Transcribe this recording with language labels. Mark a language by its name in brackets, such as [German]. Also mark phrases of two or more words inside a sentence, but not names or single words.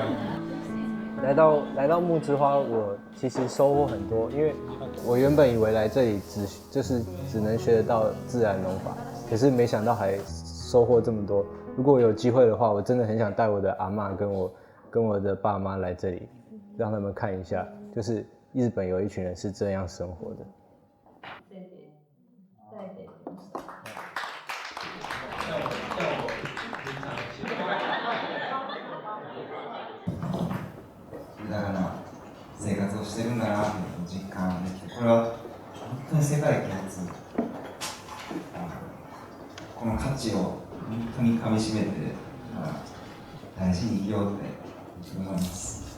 [Chinese] 来到木之花，我其实收获很多，因为我原本以为来这里只能学得到自然农法，可是没想到还收获这么多。如果有机会的话，我真的很想带我的阿嬷跟我的爸妈来这里，让他们看一下，就是日本有一群人是这样生活的。 [Japanese] 豊かな生活をしてるんだなという実感できて、これは本当に世界共通、この価値を本当にかみしめて大事に生きようって思います。